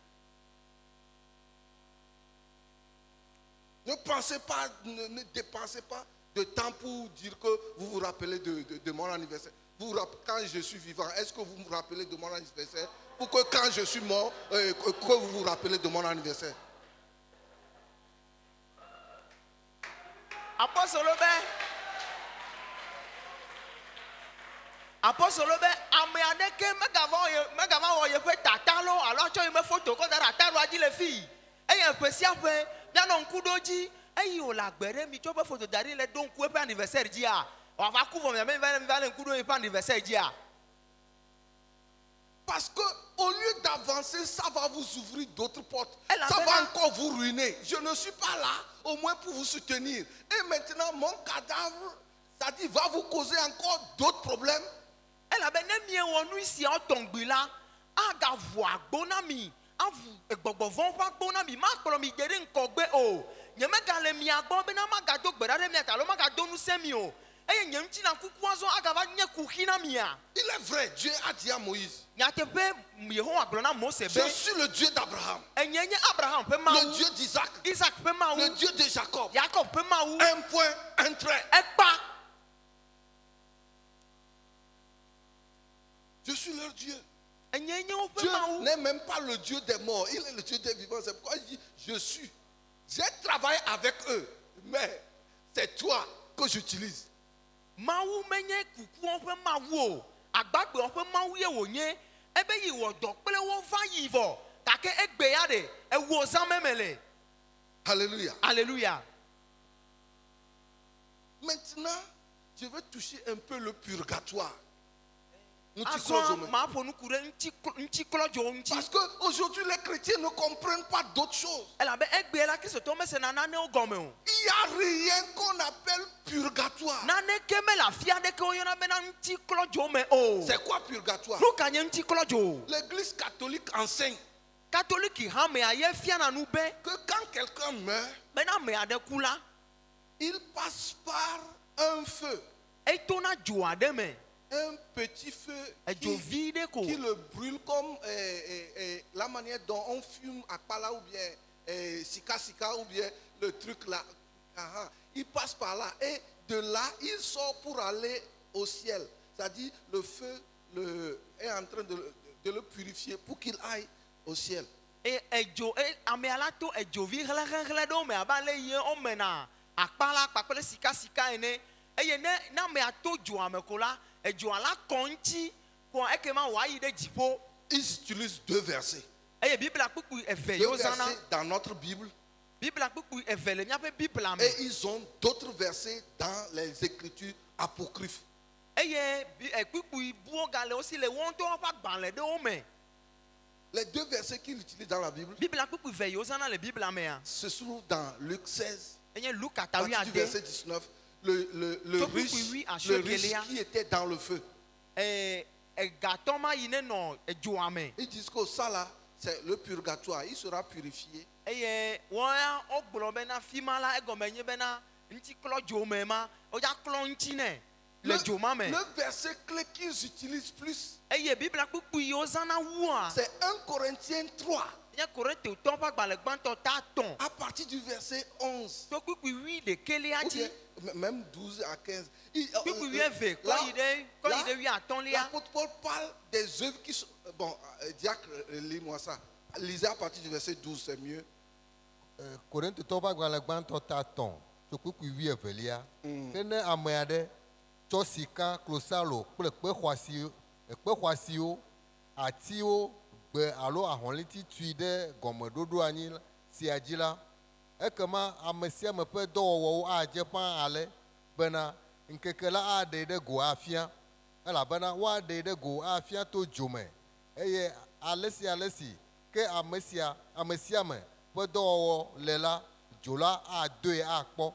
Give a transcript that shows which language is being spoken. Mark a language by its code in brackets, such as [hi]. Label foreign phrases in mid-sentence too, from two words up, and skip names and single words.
[fr] Ne pensez pas, ne dépensez pas de temps pour dire que vous vous rappelez de mon anniversaire. quand je suis vivant, est-ce que vous me rappelez de mon anniversaire? Pour que quand je suis mort, que vous vous rappelez de mon anniversaire? [ee] Apostole be ame aɖeke megava wɔ yeƒe tata lo alo atsɔ yeƒe foto kɔ da ɖe ataɖoa dzi le fii eye ƒe sia ƒe míanɔ ŋku ɖo dzi eye wòle agbe ɖe mi tsɔ ƒe foto da ɖi le ɖo ŋku eƒe anniversaire dzia wòava ku vɔ miame va le ŋku ɖo yeƒe anniversaire dzia. [fr] Parce que au lieu d'avancer, ça va vous ouvrir d'autres portes. Elle a Ça fait va là. encore vous ruiner. Je ne suis pas là au moins pour vous soutenir. Et maintenant, mon cadavre, ça dit, va vous causer encore d'autres problèmes. [ee] Elabe ne miewɔ nu sia tɔŋgbi la agavɔ agbo na mi avu gbɔgbɔvɔ ƒe agbo na mi makplɔ mi de ɖe ŋkɔgbe o nye megale mia gbɔ bena magado gbe ɖa ɖe mia ta alo magado ŋusẽ mi o eye nye ŋuti na kuku azɔ agava nye kuxi na mia. [fr] Il est vrai, Dieu a dit à Moïse, [ee] Nyateƒe Yehowa gblɔ na Mose [fr] je [ee] be [fr] suis le Dieu d'Abraham, [ee] enye nye Abraham ƒe le Mawu, [fr] Dieu d'Isaac, [ee] Isaac ƒe le Mawu, [fr] Dieu de Jacob. [ee] Jacob ƒe Mawu. [fr] Un point, un trait. [ee] Ekpa [fr] Je suis leur Dieu. [ee] enye nye woƒe [fr] Dieu [ee] Mawu. [fr] n'est même pas le Dieu des morts, il est le Dieu des vivants. C'est pourquoi il dit, je suis. J'ai travaillé avec eux, mais c'est toi que j'utilise. Mawu menye kukuwo ƒe Mawu o agbagbewo ƒe Mawu ye wònye ebe yi wɔ dɔ kple wo va yi vɔ gake egbe ya ɖe ewɔ zãme me le. Alléluia. Alléluia. Maintenant, je vais toucher un peu le purgatoire. Nous tissons [ee] Azɔ [fr] aujourd'hui. [ee] maa ƒo nuku ɖe ŋutiklɔdzowo ŋuti. [fr] Parce qu'aujourd'hui, les chrétiens ne comprennent pas d'autres choses. [ee] Elabe egbe la kristotɔwo mesena nanewo gɔme o. [fr] Il n'y a rien qu'on appelle purgatoire. [ee] Naneke mele afi aɖeke woyɔna bena ŋutiklɔdzo me o. [fr] C'est quoi purgatoire? [ee] Nu ka nye ŋutiklɔdzo? [fr] L'église catholique enseigne [ee] Katoliki hamea ye fiana nu be [fr] que quand quelqu'un meurt, [ee] bena ame aɖe ku la [fr] il passe par un feu, [ee] etona dzo aɖe me [fr] un petit feu [ee] edzo vi ɖe ko [fr] qui le brûle comme la manière dont on fume à Pala ou bien Sika ou bien le truc là. Il passe par là et de là, il sort pour aller au ciel. C'est-à-dire le feu est en train de le purifier pour qu'il aille au ciel. [ee] edzo amea la to edzo vi xlẽxlẽ ɖewo me abe ale yi womena akpa la kpakple sika ene eye ne amea to dzoa me ko la edzoa la kɔ ŋuti ko ekema wòayi ɖe dziƒo [fr] Ils utilisent deux versets. [ee] eye biblia kpukpui eve [fr] Deux [ee] yewo zãna [fr] versets dans notre Bible [ee] biblia kpukpui eve le míaƒe biblia me [fr] et ils ont d'autres versets dans les écritures apocryphes. [ee] eye kpukpui buwo gale wosi le wo ŋutɔ ƒe agbalẽ ɖewo me. [fr] Les deux versets qu'ils utilisent dans la Bible [ee] Biblia kpukpui ve yewo zãna le biblia mea [fr] se trouvent dans Luc 16, [ee] enye Luka [fr] à partir du 11 verset 19. Le [ee] Tokpukpui [fr] riche, oui, à [ee] le Shekeli, [fr] riche hein. qui était dans le feu. [ee] egatɔ ma yi ne nɔ edzoa me [fr] Ils disent que ça là, c'est le purgatoire. Il sera purifié. [ee] eye wɔya wogblɔ bena fi ma la egɔme nye bena ŋutiklɔ dzo me ma wodza klɔ ŋuti nɛ le dzo ma me [fr] Le verset clé qu'ils utilisent plus, [ee] eye biblia kpukpui yiwo zãna wua [fr] c'est 1 Corinthiens 3, [ee] nye Korintetɔwo ƒe agbalẽ gbãtɔ ta tɔn [fr] à partir du verset 11. [ee] to kpukpui wi ɖekelia [fr] Ou [ee] dzi [fr] bien, même 12 à 15. [ee] kpukpui wi eve [fr] Là, [ee] kɔ yi ɖe wi atɔ̃lia [fr] l'apôtre Paul parle des œuvres qui sont. Bon, diacre, lis-moi ça. Lisez à partir du verset 12, c'est mieux. [ee] Korintetɔwo ƒe agbalẽ gbãtɔ ta tɔn tso kpukpui wi evelia. Ke ne ame aɖe tsɔ sika, klosalo kple kpe xɔasiwo, atiwo, gbe alo ahɔ̃liti tui ɖe gɔmeɖoɖo anyi sia dzi la, ekema ame sia ame ƒe dɔwɔwɔwo adze ƒãa ale bena ŋkeke la aɖee ɖe go afia, elabena woaɖee ɖe go afia to dzo me, eye ale si ke ame sia ame ƒe dɔwɔwɔ le la, dzo la adoe akpɔ.